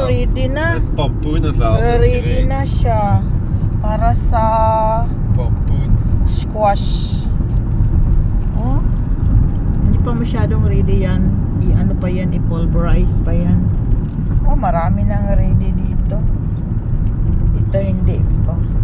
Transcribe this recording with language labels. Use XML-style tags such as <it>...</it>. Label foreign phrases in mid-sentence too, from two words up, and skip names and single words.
<tl>ready na.</tl> <nl>Het pompoenenveld is</nl> <en>Ready</en> <nl>gereed.</nl> <tl>na siya para sa</tl> <nl>Pompoen.</nl> <en>squash.</en> <tl>Oh, hindi pa masyadong ready yan. I-ano pa yan, i-pulverize pa yan. Oh, marami nang ready dito. Ito hindi pa.</tl>